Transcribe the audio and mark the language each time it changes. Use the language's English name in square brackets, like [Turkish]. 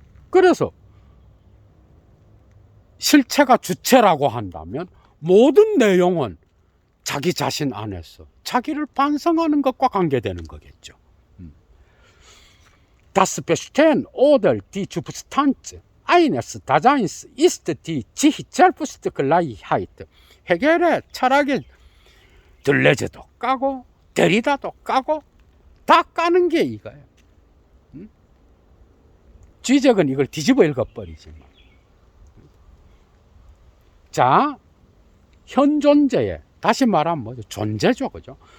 [Korean] 그래서 실체가 주체라고 한다면 모든 내용은 자기 자신 안에서 자기를 반성하는 것과 관계되는 거겠죠. [German] Das Bestehen oder die Substanz eines Daseins ist die sich selbst Gleichheit. [Korean] 헤겔의 철학에 들레제도 까고 데리다도 까고 다 까는 게 이거예요. 쥐적은 이걸 뒤집어 읽어버리지만, 자, 현 존재의, 다시 말하면 뭐죠? 존재죠. 그죠?